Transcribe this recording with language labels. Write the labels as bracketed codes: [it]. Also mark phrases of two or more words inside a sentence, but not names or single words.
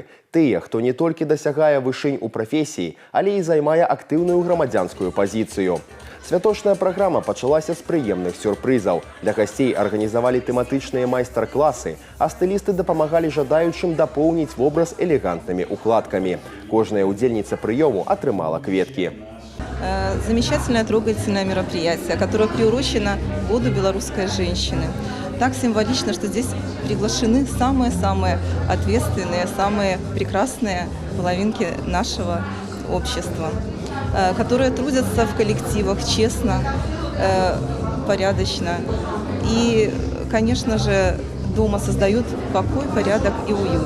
[be] Тыя, хто не толькі дасягае вышынь у прафесіі, але і займае актыўную грамадзянскую пазіцыю. Святочная праграма пачалася з прыемных сюрпрызаў. Для гасцей арганізавалі тэматычныя майстар-класы, а стылісты дапамагалі жадаючым дапоўніць вобраз элегантнымі укладкамі. Кожная удзельніца прыёму атрымала кветкі. [ru] Замечательное трогательное мероприятие, которое приурочено году белорусской женщины. Так символично, что здесь приглашены самые-самые ответственные, самые прекрасные половинки нашего общества, которые трудятся в коллективах честно, порядочно и, конечно же, дома создают покой, порядок и уют.